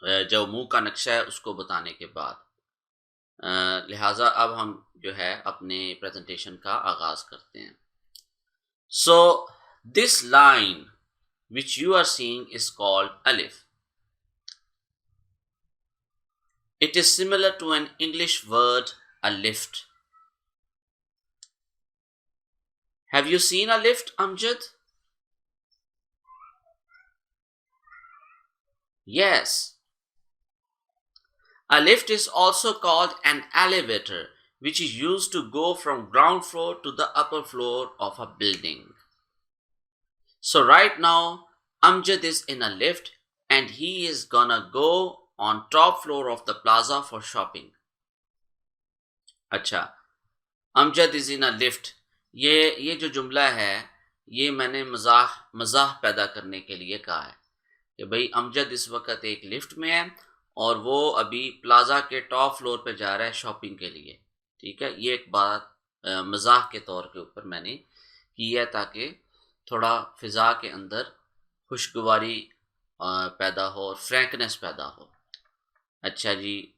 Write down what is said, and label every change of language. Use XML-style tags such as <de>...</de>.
<ur>جو منہ کا نقشہ ہے اس کو بتانے کے بعد۔ لہٰذا اب ہم جو ہے اپنے پریزنٹیشن کا آغاز کرتے ہیں۔</ur> <en>So this line which you are seeing is called alif. It is similar to an English word, a lift. Have you seen a lift, Amjad? Yes. A lift is also called an elevator, which is used to go from ground floor to the upper floor of a building. So right now, Amjad is in a lift and he is gonna go on top floor of the plaza for shopping.</en> <ur>اچھا، امجد</ur> <en>is in a lift,</en> <ur>یہ جو جملہ ہے یہ میں نے مزاح پیدا کرنے کے لیے کہا ہے کہ بھئی امجد اس وقت ایک لفٹ میں ہے اور وہ ابھی پلازا کے ٹاپ فلور پہ جا رہا ہے شاپنگ کے لیے، ٹھیک ہے۔ یہ ایک بات مزاح کے طور کے اوپر میں نے کی ہے تاکہ تھوڑا فضا کے اندر خوشگواری پیدا ہو اور فرینکنس پیدا ہو۔ اچھا جی،</ur>